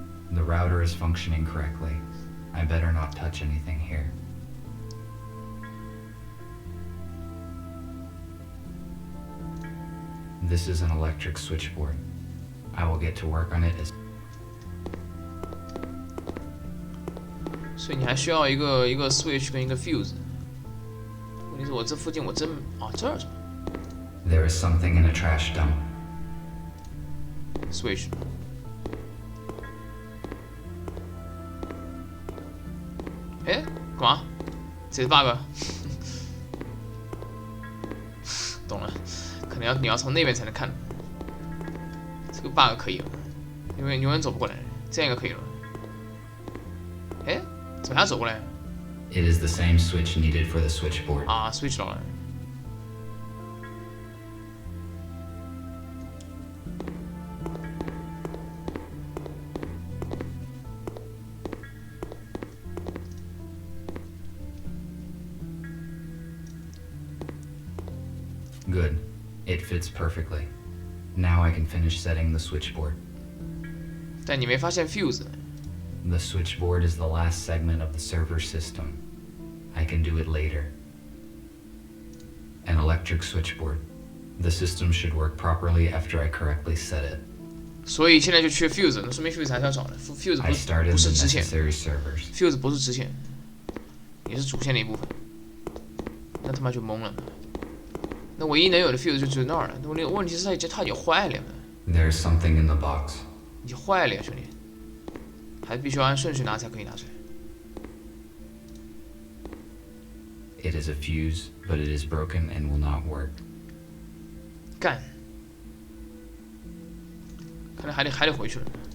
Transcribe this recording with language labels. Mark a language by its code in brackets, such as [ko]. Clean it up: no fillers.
[en] The router is functioning correctly. I better not touch anything here. This is an electric switchboard. I will get to work on it as [zh] 所以你还需要一个 switch 跟一个 fuse。问题是我这附近我真啊这儿是吧 [en] there is something in a trash dump. switch。 [zh] 哎，干嘛？这是 bug？懂了，可能你要从那边才能看。这个 bug 可以了，因为永远走不过来，这样应该可以了。哎，怎么还要走过来？ [en] It is the same switch needed for the switchboard. [zh] 啊 ，switch 到了。 [en] Good. It fits perfectly. Now I can finish setting the switchboard. [zh] 但你没发现 fuse？ [en] The switchboard is the last segment of the server system. I can do it later. An electric switchboard. The system should work properly after I correctly set it. [zh] 所以现在就缺 fuse， 那说明 fuse 还是要找的。 [en] fuse I started [zh] 不是支线 [en] necessary servers. [zh] ，fuse 不是支线，也是主线的一部分。那他妈就懵了。那唯一能有的 fuse 就只有那儿了。那问题是它已经坏了， [en] There's something in the box. [zh] 已经坏了呀，兄弟，还必须要按顺序拿才可以拿出来。 [en] It is a fuse, but it is broken and will not work. [zh] 干，看来还得回去了。